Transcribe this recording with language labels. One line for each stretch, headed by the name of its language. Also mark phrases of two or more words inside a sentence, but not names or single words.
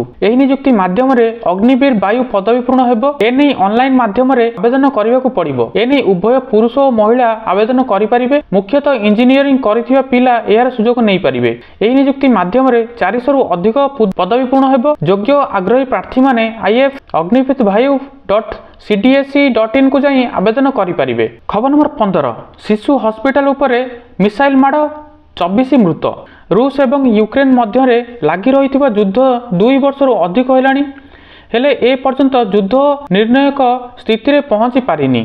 Odia: ଏହି ନିଯୁକ୍ତି ମାଧ୍ୟମରେ ଅଗ୍ନିବୀର ବାୟୁ ପଦବୀ ପୂରଣ ହେବ। ଏନେଇ ଅନଲାଇନ ମାଧ୍ୟମରେ ଆବେଦନ କରିବାକୁ ପଡ଼ିବ। ଏନେଇ ଉଭୟ ପୁରୁଷ ଓ ମହିଳା ଆବେଦନ କରିପାରିବେ। ମୁଖ୍ୟତଃ ଇଞ୍ଜିନିୟରିଂ କରିଥିବା ପିଲା ଏହାର ସୁଯୋଗ ନେଇପାରିବେ। ଏହି ନିଯୁକ୍ତି ମାଧ୍ୟମରେ 400ରୁ ଅଧିକ ପଦବୀ ପୂରଣ ହେବ। ଯୋଗ୍ୟ ଆଗ୍ରହୀ ପ୍ରାର୍ଥୀମାନେ ଆଇଏଏଫ୍ agnifit.cdsc.in କୁ ଯାଇ ଆବେଦନ କରିପାରିବେ। ଖବର ନମ୍ବର 15, ଶିଶୁ ହସ୍ପିଟାଲ ଉପରେ ମିସାଇଲ ମାଡ଼, 24 ମୃତ। ରୁଷ ଏବଂ ୟୁକ୍ରେନ ମଧ୍ୟରେ ଲାଗି ରହିଥିବା ଯୁଦ୍ଧ 2 ବର୍ଷରୁ ଅଧିକ ହେଲାଣି, ହେଲେ ଏ ପର୍ଯ୍ୟନ୍ତ ଯୁଦ୍ଧ ନିର୍ଣ୍ଣାୟକ ସ୍ଥିତିରେ ପହଞ୍ଚି ପାରିନି।